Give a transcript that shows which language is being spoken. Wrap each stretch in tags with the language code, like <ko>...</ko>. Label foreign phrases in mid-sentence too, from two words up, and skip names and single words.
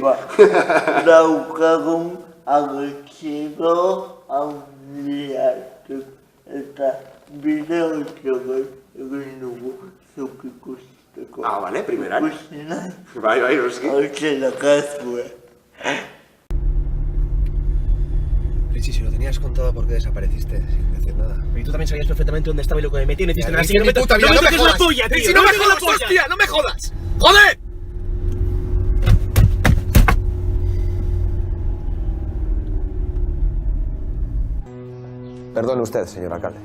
<eu>Daukagun artxibo handiatuk eta bideotxo bat egin dugu zuk ikusteko. Bale, primeran. Ikusi nahi? Bai, noski. Hortxe dakazue.</eu> <es>Richie, si lo tenías contado, ¿por qué desapareciste sin decir nada? Y tú también sabías perfectamente dónde estaba y lo que me metí, no hiciste nada. ¡No me toques la tuya, tío! ¡No me jodas, hostia! ¡No me jodas! ¡Joder! Perdone usted, señor alcalde.</es>